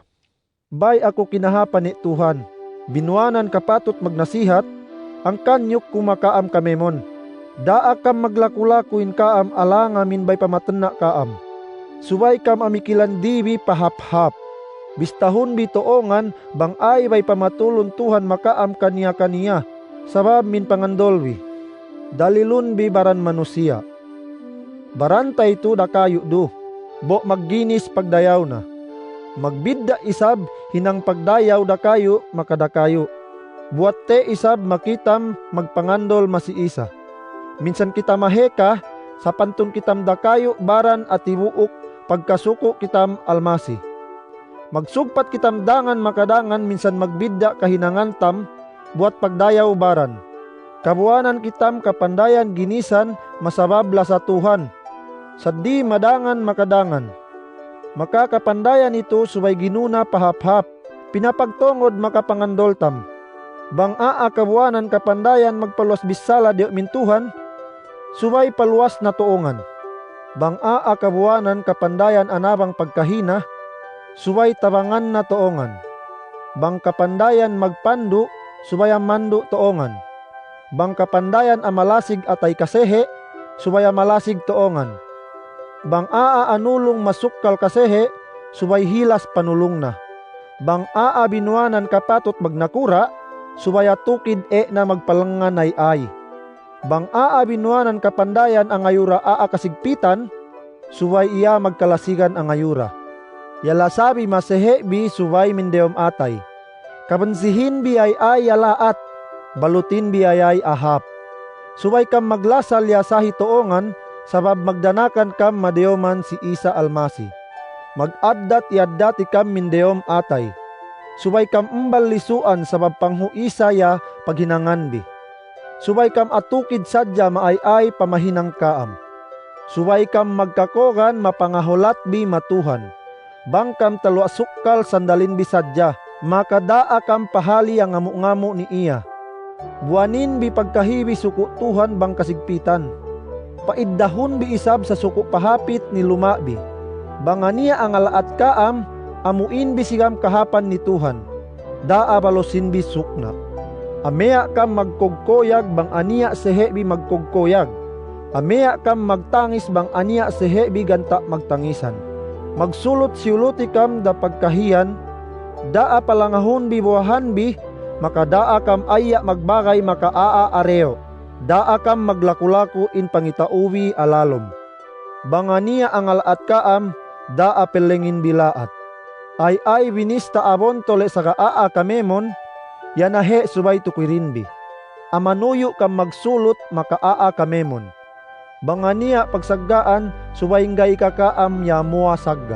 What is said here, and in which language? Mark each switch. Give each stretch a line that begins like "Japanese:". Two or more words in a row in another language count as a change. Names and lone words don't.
Central Sama: Bay ako kinahapan ni Tuhan, binuanan kapatot magnasihat, ang kanyok kumakaam kamemon. Daa kam maglakulakuin kaam ala ngamin bay pamatena kaam. Subay kam amikilan dibi pahap-hap. Bistahon bitoongan bang ay bay pamatulon Tuhan makaam kaniya-kaniya, sabab min pangandolwi. Dalilun bi baran manusia. Barantay tu dakayo do, bo magginis pagdayaw na. Magbidda isab hinang pagdayaw dakayo makadakayo. Buat te isab makitam magpangandol masiisa. Minsan kita maheka, sa pantun kitam dakayo baran at ibuok pagkasuko kitam almasi. Magsugpat kitam dangan makadangan minsan magbidda kahinangan tam, buat pagdayaw baran. Kabuanan kitam kapandayan ginisan masababla sa Tuhan. Sadi madangan makadangan. Makakapandayan ito subay ginuna pahap-hap, pinapagtongod makapangandol tam. Bang kabuanan kapandayan magpaluas bisala diyo min Tuhan, subay paluas na tuongan. Bang kabuanan kapandayan anabang pagkahina, subay tabangan na tuongan. Bang kapandayan magpandu, subay mandu tuongan. Bang kapandayan amalasig atay kasehe, subay amalasig tuongan. Bang anulong masukkal kasehe, subay hilas panulong na. Bang binuanan kapatot magnakura, subay tukid na magpalangan ay. Bang binuanan kapandayan ang ayura kasigpitan, subay iya magkalasigan ang ayura. Yala sabi masehe bi subay mindeom atay. Kabansihin bi ay yalaat, balutin bi ay ahap. Subay kam maglasal yasahi toongan, sabab magdanakan kam madeoman si Isa almasi. Mag-addat iaddat ikam mindeom atay. Subay kam umbal lisuan sabab panghuisa ya paghinangan bi. Subay kam atukid sadya maay pamahinang kaam. Subay kam magkakogan mapangahulat bi matuhan. Bang kam taluasukkal sandalin bi sadya, makadaa kam pahali ang ngamu-ngamu ni iya. Buanin bi pagkahibi suku Tuhan bang kasigpitan. Paiddahon bi isab sa suku pahapit ni lumabi. Bangania ang alaat kaam, amuin bi sigam kahapan ni Tuhan. Daa balosin bi sukna. Amea kam magkogkoyag bang ania sehe bi magkogkoyag. Amea kam magtangis bang ania sehe bi ganta magtangisan. Magsulot siuluti kam da pagkahiyan, Daa palangahon bi buwahan bi, maka daa kam aya magbagay maka areo. Daa kam maglakulaku in pangitauwi alalom. Bangania ang alaat kaam, daa pelengin bilaat. Ay winista abon tole sa kamemon, yanahe subay tukwirinbi. Amanuyo kam magsulot maka kamemon. Bangania pagsaggaan, subaynggay kakaam yamua sagga.